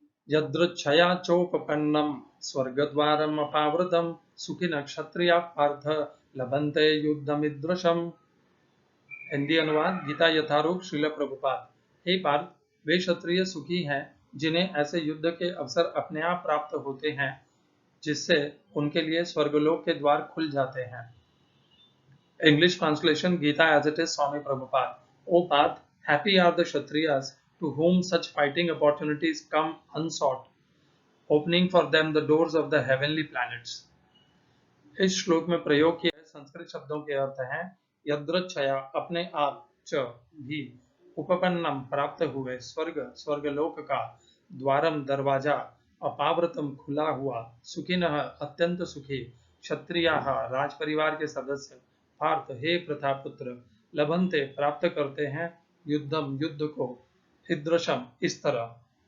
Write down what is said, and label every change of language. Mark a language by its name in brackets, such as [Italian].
[Sanskrit] यदृच्छया चोपपन्नम स्वर्गद्वारम अपावृतम सुखिनः क्षत्रियाः पार्थ लभन्ते युद्धमिदृशम। [Hindi] हिंदी अनुवाद गीता यथारूप श्रील प्रभुपाद। हे पार्थ, वे क्षत्रिय सुखी हैं जिन्हें ऐसे युद्ध के अवसर अपने आप प्राप्त होते हैं, जिससे उनके लिए स्वर्गलोक के द्वार खुल जाते हैं। [English] English translation Gita as it is, Swami Prabhupada. O Parth, happy are the Kshatriyas to whom such fighting opportunities come unsought, opening for them the doors of the heavenly planets. [Hindi] इस श्लोक में प्रयोग किए संस्कृत शब्दों के अर्थ हैं यदृच्छया अपने आप, च भी, उपपन्नम प्राप्त हुए, स्वर्गलोक का, द्वारम दरवाजा, अपावृतम खुला हुआ, सुखिनः अत्यंत सुखी, क्षत्रियाः राज परिवार के सदस्य, पार्थ हे प्रतापुत्र, लभन्ते प्राप्त करते हैं, युद्धम युद्ध को, ईदृशम इस तरह।